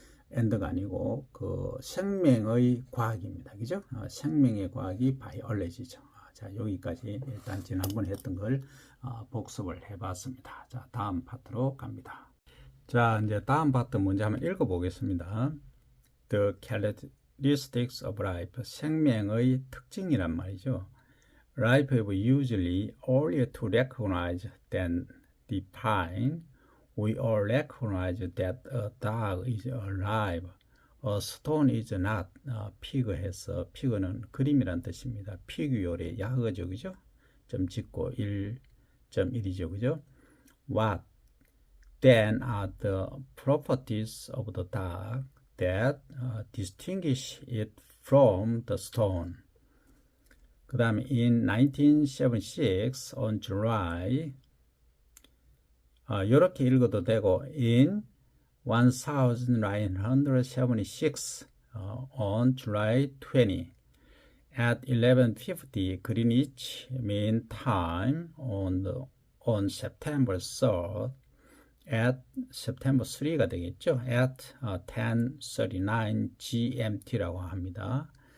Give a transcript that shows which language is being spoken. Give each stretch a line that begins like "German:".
Korean: 엔드가 아니고 그 생명의 과학입니다. 그죠? 생명의 과학이 바이올로지죠. 자, 여기까지 일단 지난번에 했던 걸 복습을 해봤습니다. 자, 다음 파트로 갑니다. 자, 이제 다음 파트 먼저 한번 읽어보겠습니다.
English: The characteristics of life,
Korean: 생명의 특징이란 말이죠.
English: Life is usually earlier to recognize than define. We all recognize that a dog is alive, a stone is not.
Korean: 피그해서 피그는 그림이란 뜻입니다. 피규어의 약어죠, 그죠? 점 짓고 1.1이죠, 그죠?
English: What then are the properties of the dog that distinguish it from the stone?
Korean: 그 다음에
English: in 1976 on July
Korean: 이렇게 읽어도 되고
English: in 1976 on July 20 at 11:50 Greenwich Mean Time on September 3rd at September 3가 되겠죠.
Korean: at 10:39 GMT라고 합니다.